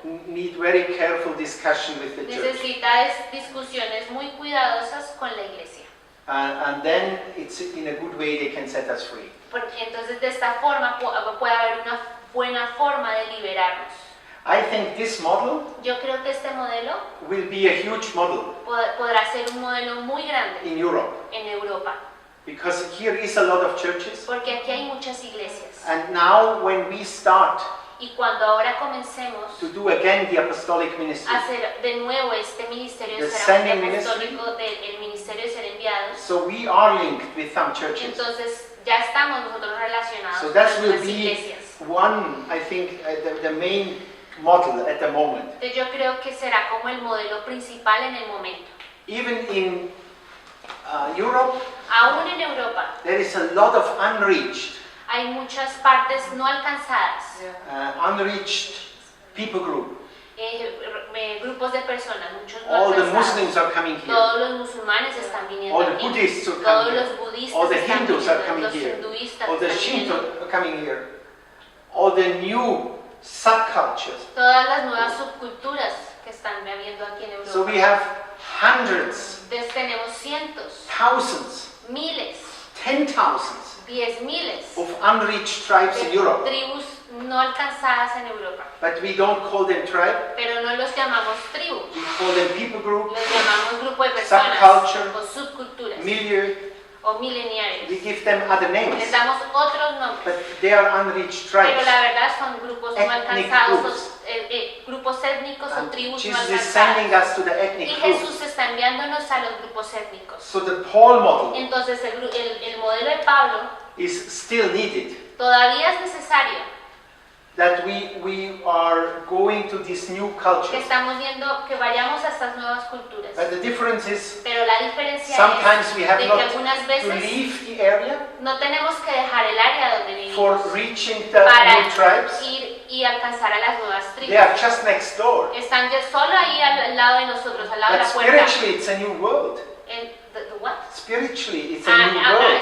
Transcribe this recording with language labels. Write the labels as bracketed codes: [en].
[en] need very careful discussion with the church. [es] necesita discusiones muy cuidadosas con la iglesia. [en] And then it's in a good way they can set us free. [es] Porque entonces de esta forma puede haber una buena forma de liberarnos. [en] I think this model [es] Yo creo que este modelo [en] will be a huge model [es] podrá ser un modelo muy grande [en] in Europe, [es] en Europa. [en] because here is a lot of churches. [es] Porque aquí hay muchas iglesias. [en] And now when we start [es] Y cuando ahora comencemos [en] to do again the apostolic ministry, [es] a hacer de nuevo este ministerio [en] The [es] de [en] sending [es] ser apostólico, del ministerio de ser enviados, [en] so we are linked with some churches. [es] entonces ya estamos nosotros relacionados [en] So [es] con [en] that will [es] algunas [en] be [es] iglesias. [en] one, I think, the main model at the moment. [es] Entonces yo creo que será como el modelo principal en el momento. [en] Even in Europe, [es] Aún en Europa [en] there is a lot of unreached [es] hay muchas partes no alcanzadas, [en] unreached people group. [es] grupos de personas, muchos no [en] All the [es] alcanzados. [en] Muslims are coming here. [es] Todos los musulmanes están viniendo [en] All the [es] aquí. [en] Buddhists are [es] Todos [en] coming [es] los [en] here. [es] budistas [en] All the [es] están [en] Hindus are [es] viniendo, [en] coming [es] los [en] here. [es] hinduistas [en] All the [es] están [en] Shinto [es] viniendo. [en] are coming here. All the new subcultures. [es] Todas las nuevas subculturas que están habiendo aquí en Europa. [en] So we have hundreds, [es] Entonces tenemos cientos, [en] thousands, [es] miles, [en] 10,000s [es] 10,000 [en] of unreached tribes in [es] de [en] Europe. [es] tribus no alcanzadas en Europa. [en] But we don't call them tribe. [es] Pero no los llamamos tribus, [en] We call them people group, [es] los llamamos grupo de personas [en] Subculture, [es] o subculturas [en] milieu. [es] o [en] We [es] mileniales. [en] give them other names. [es] Les damos otros nombres, [en] But they are unreached [es] pero [en] tribes. [es] la verdad son grupos no [en] Ethnic [es] alcanzados, [en] groups. [es] grupos étnicos o [en] And [es] tribus no [en] Jesus is sending [es] alcanzadas. [en] us to the [es] Y [en] ethnic [es] Jesús [en] groups. [es] está enviándonos a los grupos étnicos. [en] So the Paul model [es] Entonces el modelo de Pablo [en] is still needed. [es] todavía es necesario, [en] That we are going to this new [es] que [en] culture. [es] estamos viendo que vayamos a estas nuevas culturas. [en] But the difference is [es] Pero la diferencia [en] sometimes we [es] es [en] have [es] de [en] not [es] que algunas [en] to [es] veces [en] leave the area [es] no tenemos que dejar el área donde [en] for [es] vivimos [en] reaching the [es] para [en] new tribes. [es] ir y alcanzar a las nuevas [en] They [es] tribus. [en] are just next door. [es] Están ya solo ahí al lado de nosotros, al lado de [en] But [es] la puerta. [en] spiritually it's a new world. The what? Spiritually it's a new world.